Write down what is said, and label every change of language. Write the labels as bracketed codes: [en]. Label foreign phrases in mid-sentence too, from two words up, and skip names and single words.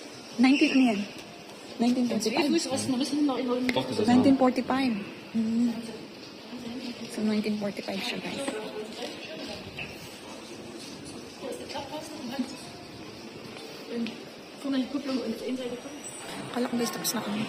[tl] 19, ano yan? 1945. [de] Doch, das ist ein [tl] 1945. So, 1945 siya, guys. [de] Guck mal, die Kupplung und die Innenseite. [tl] Akala ko guys, tapos na kami.